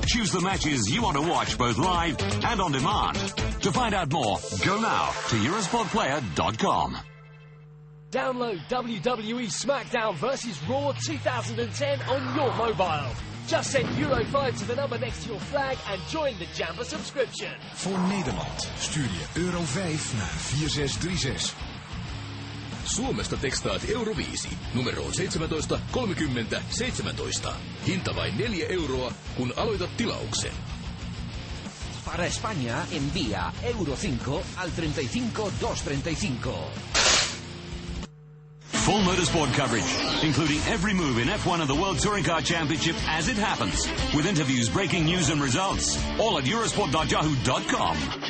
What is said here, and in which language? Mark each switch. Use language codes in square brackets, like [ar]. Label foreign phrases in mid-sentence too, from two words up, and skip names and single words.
[en] Choose the matches you want to watch both live and on demand. To find out more, go now to EurosportPlayer.com. Download WWE SmackDown vs Raw 2010 on your mobile. Just send Euro5 to the number next to your flag and join the Jamba subscription. [nl] Voor Nederland stuur je euro 5 naar 4636. [fi] Suomesta tekstaat euro 5 numeroon 17 30 17. Hinta vain 4 euroa, kun aloitat tilauksen. [es] Para España, envía euro 5 al 35 235. [en] Full motorsport coverage, including every move in F1 and the World Touring Car Championship as it happens, with interviews, breaking news and results, all at Eurosport.yahoo.com.